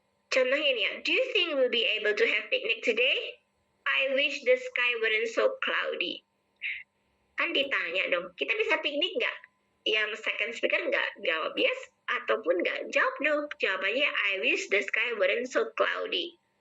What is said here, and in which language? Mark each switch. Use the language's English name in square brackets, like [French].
[English] Contohnya ini ya, do you think we'll be able to have picnic today? I wish the sky weren't so cloudy. [Indonesian] Kan ditanya dong, kita bisa piknik nggak? Yang second speaker nggak jawab yes, ataupun nggak jawab no. [English] Jawabannya, I wish the sky weren't so cloudy.